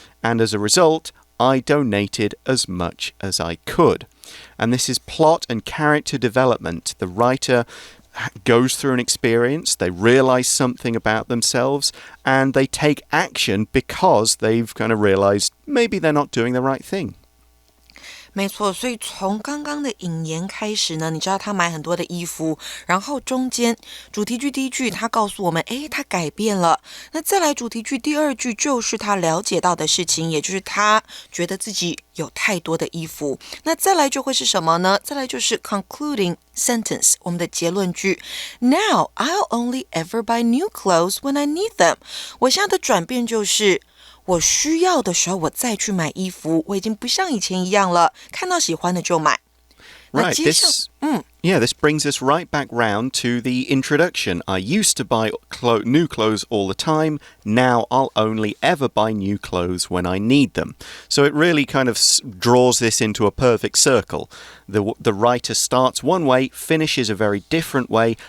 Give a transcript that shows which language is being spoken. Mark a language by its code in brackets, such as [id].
[en] And as a result, I donated as much as I could. And this is plot and character development. The writer goes through an experience, they realize something about themselves, and they take action because they've kind of realized maybe they're not doing the right thing. [zh] 没错，所以从刚刚的引言开始呢，你知道他买很多的衣服，然后中间主题句第一句他告诉我们，他改变了。那再来主题句第二句就是他了解到的事情，也就是他觉得自己有太多的衣服。那再来就会是什么呢？再来就是 concluding sentence， 我们的结论句。 [en] Now I'll only ever buy new clothes when I need them。 [zh] 我现在的转变就是我需要的时候我再去买衣服，我已经不像以前一样了，看到喜欢的就买。 [en] Right, this brings us right back round to the introduction. I used to buy new clothes all the time. Now I'll only ever buy new clothes when I need them. So it really kind of draws this into a perfect circle. The writer starts one way, finishes a very different way.